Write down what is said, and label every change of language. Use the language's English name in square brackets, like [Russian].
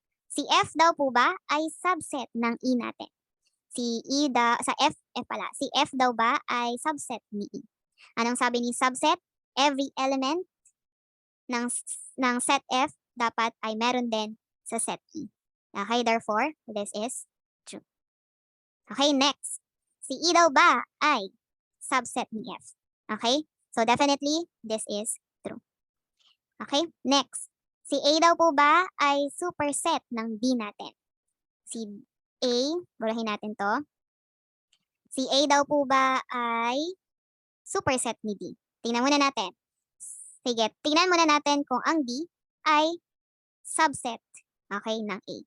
[Filipino] Si F daw po ba ay subset ng E natin? Si E sa F pala. Si F daw ba ay subset ni E? Anong sabi ni subset? Every element ng set F dapat ay meron din sa set E. [English] Okay, therefore, this is true. Okay, next. [Filipino] Si E daw ba ay subset ni F? Okay? [English] So definitely, this is true. Okay? Next. [Filipino] Si A daw po ba ay superset ng D natin? Si A, burahin natin to. Si A daw po ba ay superset ni D? Tingnan muna natin. Sige, tingnan muna natin kung ang D ay subset, okay, ng A.